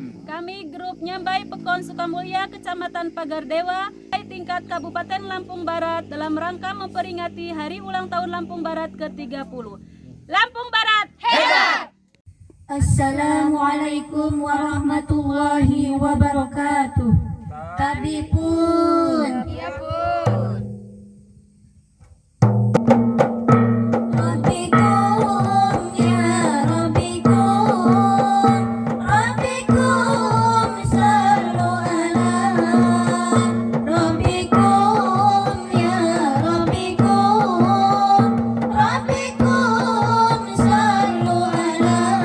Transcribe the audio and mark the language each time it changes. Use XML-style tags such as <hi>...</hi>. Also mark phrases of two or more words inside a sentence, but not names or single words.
<id>Kami grup Nyambai Pekon Sukamulya Kecamatan Pagardewa tingkat Kabupaten Lampung Barat dalam rangka memperingati Hari Ulang Tahun Lampung Barat ke-30. Lampung Barat hebat!</id> <ar>السلام عليكم ورحمة الله وبركاته.</ar> <ljp>Tabi pun. Ya pun.</ljp> <ar>ربكم يا ربكم، ربكم صلوا على ربكم يا ربكم، ربكم صلوا على.</ar>